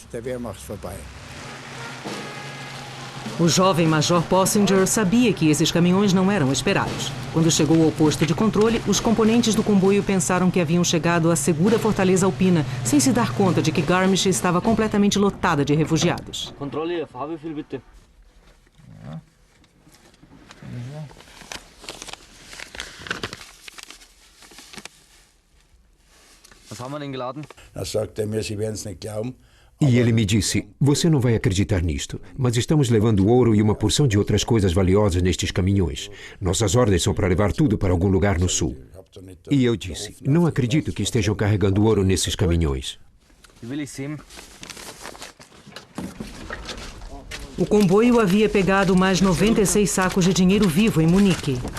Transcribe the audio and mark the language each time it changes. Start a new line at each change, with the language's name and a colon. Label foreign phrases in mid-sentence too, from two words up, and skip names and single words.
Portuguese: O jovem Major Possinger sabia que esses caminhões não eram esperados. Quando chegou ao posto de controle, os componentes do comboio pensaram que haviam chegado à segura fortaleza alpina, sem se dar conta de que Garmisch estava completamente lotada de refugiados. Controle,
German: Farbe viel bitte. Was haben wir denn geladen? Sagte mir, Sie werden es nicht glauben.
Portuguese: E ele me disse, você não vai acreditar nisto, mas estamos levando ouro e uma porção de outras coisas valiosas nestes caminhões. Nossas ordens são para levar tudo para algum lugar no sul. E eu disse, não acredito que estejam carregando ouro nesses caminhões. O comboio havia pegado mais 96 sacos de dinheiro vivo em Munique.